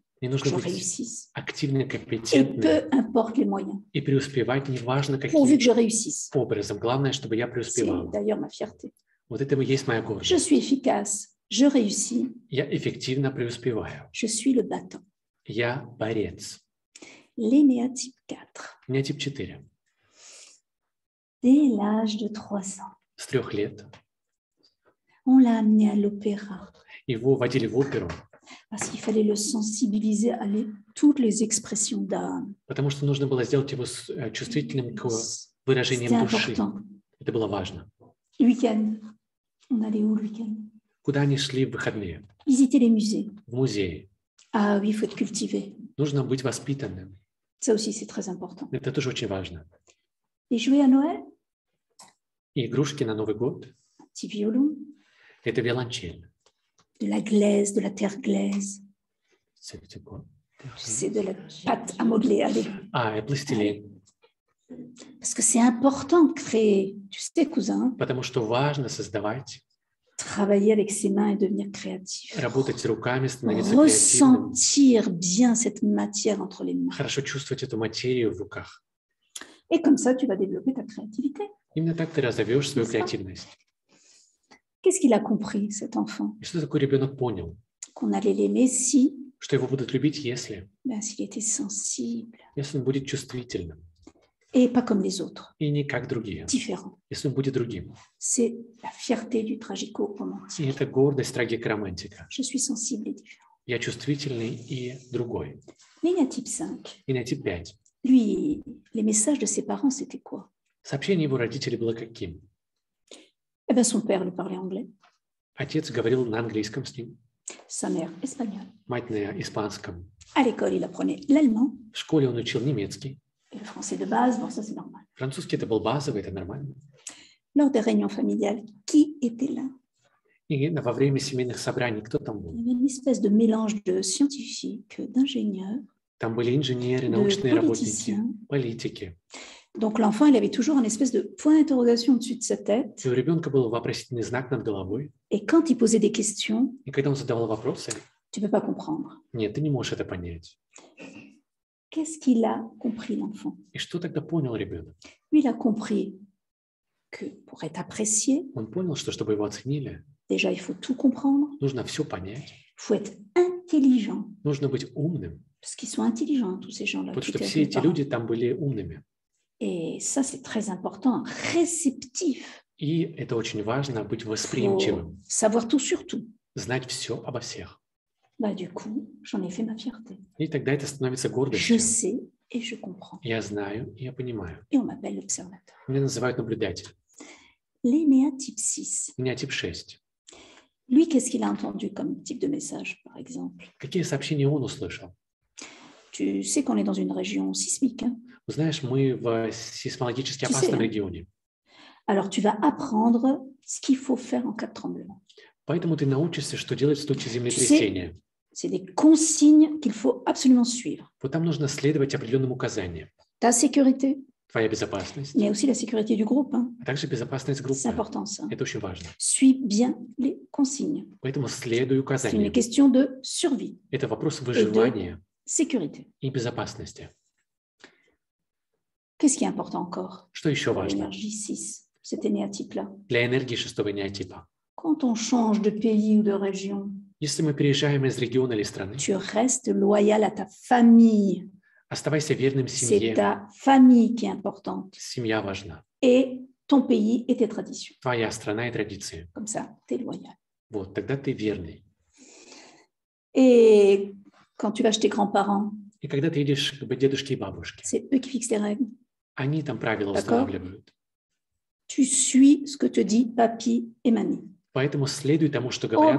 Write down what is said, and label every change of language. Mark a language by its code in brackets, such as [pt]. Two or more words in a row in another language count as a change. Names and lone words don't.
[ru] мне [fr] que [ru] нужно [fr] je [ru] быть [fr] réussisse. [ru] активной, [fr] Et [ru] компетентной [fr] peu importe les moyens, [ru] и преуспевать, неважно [fr] pourvu que je [ru] каким [fr] réussisse. [ru] образом. Главное, чтобы я [fr] C'est [ru] преуспевал. [fr] d'ailleurs ma fierté. [ru] Вот это и есть моя [fr] Je [ru] гордость. [fr] suis efficace, je réussis, [ru] Я эффективно преуспеваю. [fr] je suis le battant. [ru] Я борец. [fr] L'énéa type 4, [ru] У меня тип 4. [fr] dès l'âge de 3 ans, [ru] С 3 лет [fr] on l'a amené à l'opéra [ru] его водили в оперу, [fr] parce qu'il fallait le sensibiliser à toutes les expressions d'âme. [ru] потому что нужно было сделать его чувствительным к [fr] C'était [ru] выражениям души. [fr] important. [ru] Это было важно. [fr] Le week-end, on allait où le week-end? [ru] Куда они шли в выходные? [fr] Visiter les musées. [ru] В музее. [fr] Ah oui, il faut être cultivé. [ru] Нужно быть воспитанным. [fr] Ça aussi, c'est très important. [ru] Это тоже очень важно. [fr] Les jouets à Noël, [ru] И игрушки на Новый год [fr] un petit violon, [ru] – это violoncelle. [fr] de la glaise, de la terre glaise. C'est quoi? C'est de la pâte à modeler, allez. [ru] А, пластилин. [fr] Parce que c'est important de créer, tu sais, cousin, [ru] Потому что важно создавать, [fr] travailler avec ses mains et devenir créatif. [ru] работать руками, становиться креативным, [fr] Ressentir bien cette matière entre les mains. [ru] хорошо чувствовать эту материю в руках. [fr] Et comme ça, tu vas développer ta créativité. [ru] Именно так ты разовьешь свою креативность. [fr] Qu'est-ce qu'il a compris, cet enfant? [ru] И что такое ребенок понял? [fr] qu'on allait l'aimer si, [ru] что его будут любить, если [fr] s'il était sensible [ru] он будет чувствительным [fr] et pas comme les autres, [ru] и не как другие, [fr] différent. [ru] если он будет другим. [fr] C'est la fierté du [ru] И [fr] tragico-romantique. [ru] это гордость трагикомантика. [fr] Je suis sensible et différent. [ru] Я чувствительный и другой. [fr] L'énéatype 5, [ru] Генотип 5. [fr] lui, les messages de ses parents, c'était quoi? [ru] Сообщение его родителей было каким? [fr] Eh bien, son père lui parlait anglais, [ru] Отец говорил на английском с ним, [fr] sa mère espagnol. [ru] мать на испанском. [fr] À l'école, il apprenait l'allemand [ru] В школе он учил немецкий. [fr] et le français de base. Bon, ça, c'est normal. [ru] Французский это был базовый, это нормально. [fr] Lors des réunions familiales, qui était là? [ru] И во время семейных собраний кто там [fr] Il [ru] был? [fr] y avait une espèce de mélange de scientifiques, d'ingénieurs, [ru] Там были инженеры, [fr] de [ru] научные работники, [fr] politiciens. [ru] политики. [fr] Donc, l'enfant, il avait toujours une espèce de point d'interrogation au-dessus de sa tête. [ru] И у ребенка был вопросительный знак над головой. [fr] Et quand il posait des questions, [ru] И когда он задавал вопросы, [fr] tu ne peux pas comprendre. [ru] нет, ты не можешь это понять. [fr] Qu'est-ce qu'il a compris, l'enfant? [ru] И что тогда понял ребенок? [fr] Lui, il a compris que pour être apprécié, [ru] Он понял, что чтобы его оценили, [fr] déjà, il faut tout comprendre, [ru] нужно все понять, [fr] il faut être intelligent, [ru] нужно быть умным, [fr] parce qu'ils sont intelligents, tous ces gens-là. [ru] потому [fr] qui [ru] что [fr] étaient [ru] все [fr] avec mes [ru] эти [fr] parents. [ru] люди там были умными. [fr] Et ça, c'est très important, réceptif. [ru] И это очень важно, быть [fr] Il faut [ru] восприимчивым, [fr] savoir tout sur tout. [ru] знать все обо всех. [fr] Bah, du coup, j'en ai fait ma fierté. [ru] И тогда это становится [fr] Je [ru] гордостью. [fr] sais et je comprends. [ru] Я знаю и я понимаю. [fr] Et on m'appelle l'observateur. [ru] Меня называют наблюдателем. [fr] L'énéatype 6. [ru] У меня тип 6. [fr] Lui, qu'est-ce qu'il a entendu comme type de message, par exemple? [ru] Какие сообщения он услышал? [fr] Tu sais qu'on est dans une région sismique, hein? [ru] Знаешь, мы в сейсмологически [fr] Tu sais, [ru] опасном [fr] hein? [ru] регионе. [fr] Alors, tu vas apprendre ce qu'il faut faire en cas de tremblement. [ru] Поэтому ты научишься, что делать в случае землетрясения. [fr] C'est des consignes qu'il faut absolument suivre. [ru] Вот там нужно следовать определенным указаниям. [fr] Ta sécurité, [ru] Твоя безопасность, [fr] mais aussi la sécurité du groupe, hein? [ru] а также безопасность [fr] C'est [ru] группы. [fr] important, ça. [ru] Это очень важно. [fr] Suis bien les consignes. [ru] Поэтому следуй [fr] C'est une [ru] указаниям. [fr] question de survie, [ru] Это вопрос выживания [fr] sécurité. [ru] и безопасности. [fr] Qu'est-ce qui est important encore [ru] Что еще [fr] pour [ru] важно [fr] l'énergie 6, cet énéatype-là? [ru] для энергии шестого неотипа? [fr] Quand on change de pays ou de région, [ru] Если мы переезжаем из региона или страны, [fr] tu restes loyal à ta famille. [ru] оставайся верным [fr] C'est [ru] семье. [fr] ta famille qui est importante. [ru] Семья важна. [fr] Et ton pays et tes traditions. [ru] Твоя страна и традиции. [fr] Comme ça, tu es loyal. [ru] Вот, тогда ты верный. [fr] Et quand tu vas chez tes grands-parents, [ru] И когда ты едешь к дедушке и бабушке, [fr] c'est eux qui fixent les règles. [ru] они там правила [fr] D'accord. [ru] устанавливают. [fr] Tu suis ce que te dit papy et mamie. [ru] Поэтому следуй тому, что говорят